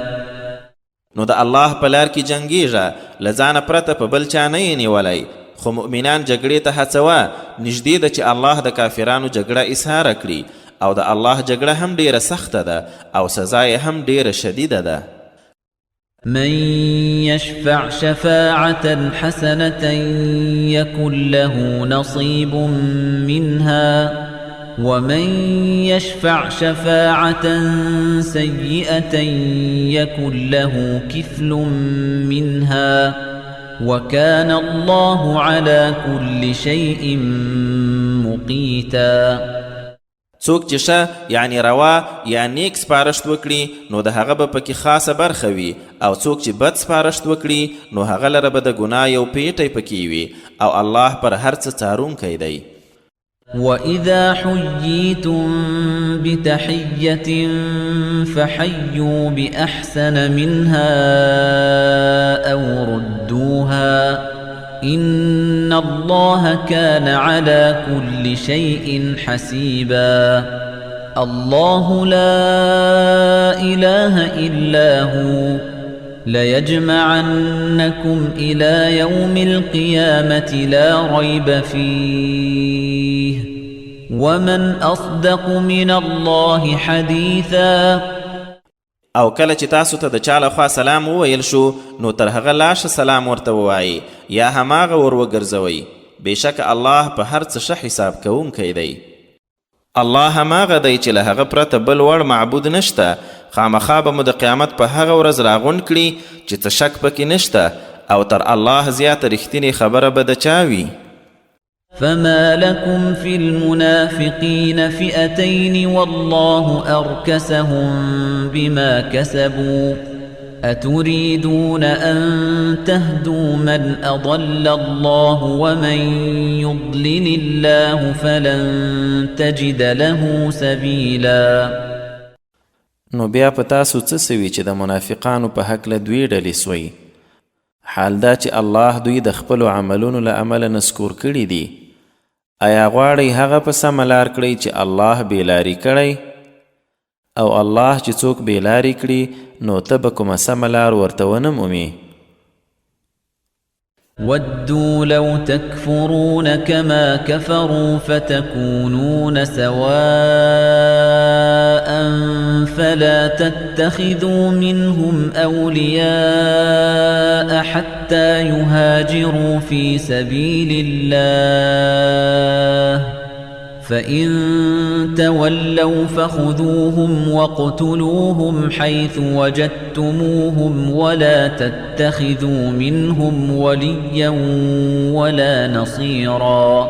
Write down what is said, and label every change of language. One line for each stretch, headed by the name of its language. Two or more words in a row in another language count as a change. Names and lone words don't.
Pashto: نو د الله په لار کې جنګیږه له ځانه پرته په بل چا نه یې نیولی خو مؤمنان جګړې ته هڅوه نږدې ده چې الله د کافرانو جګړه اسهاره کړي او د الله جګړه هم ډیره سخته ده او سزا یې هم ډیره شدیده ده.
Arabic: من يشفع شفاعة حسنة يكن له نصيب منها ومن يشفع شفاعة سيئة يكن له كفل منها وكان الله على كل شيء مقيتا.
Pashto: څوک چې ښه یعنی روا یا نیک سپارښت وکړي نو د هغه به پکې خاصه برخه وي او څوک چې بد سپارښت وکړي نو هغه لره به د ګناه یو پیټی پکې وي او الله پر هر څه څارونکی دی.
Arabic: وَإِذَا حُيِّيتُم بِتَحِيَّةٍ فَحَيُّوا بِأَحْسَنَ مِنْهَا أَوْ رُدُّوهَا إِنَّ اللَّهَ كَانَ عَلَى كُلِّ شَيْءٍ حَسِيبًا. الله لا إله إلا هو ليجمعنكم إلى يوم القيامة لا ريب فيه ومن أصدق من الله حديثا.
Pashto: او کله چې تاسو ته د چا لخوا سلام وویل شو نو تر هغه لاشه سلام ورته ووایي یا هماغه ور وګرځوئ بېشکه الله په هر څه ښه حساب کوونکی دی. الله هماغه دی چې له هغه پرته بل وړ معبود نشته خامخا به مو د قیامت په هغه ورځ راغونډ کړي چې څه شک پکې نشته او تر الله زیاته رښتینې خبره به د چا وي.
Arabic: فما لكم في المنافقين فئتين والله أركسهم بما كسبوا أتريدون أن تهدوا من أضل الله ومن يضلل الله فلن تجد له سبيلا.
Pashto: نو بیا په تاسو څه سوي چې د منافقانو په حق له دوی ډلې سوی؟ حال دا چې الله دوی د خپلو عملونو له امله نسکور کړي دي. آیا غواړئ هغه په سمه لار کړئ چې الله بېلاري کړی؟ او الله چې څوک بېلاري کړي نو ته به کومه سمه لار ورته ونه مومې.
Arabic: ودوا لو تكفرون كما كفروا فتكونون سواء فلا تتخذوا منهم أولياء حتى يهاجروا في سبيل الله فإن تولوا فخذوهم واقتلوهم حيث وجدتموهم ولا تتخذوا منهم وليا ولا نصيرا.